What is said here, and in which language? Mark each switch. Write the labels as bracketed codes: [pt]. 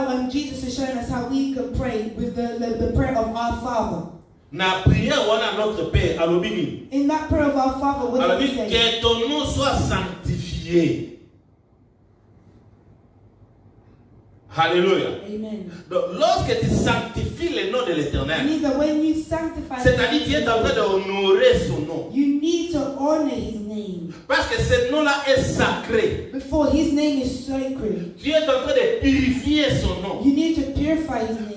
[en] Jesus is showing us how we can pray with the prayer of our Father. [ln] Na prière wana notre Père alobini. [en] In that prayer of our Father, what does he say? [fr] Que ton nom soit sanctifié. Alléluia. Amen. Donc, lorsque tu sanctifies le nom de l'Éternel, c'est-à-dire que tu es en train d'honorer son nom. [en] You need to honor his name. [fr] Parce que ce nom-là est sacré. [en] Before his name is sacred. [fr] Tu es en train de purifier son nom. [en] You need to purify his name.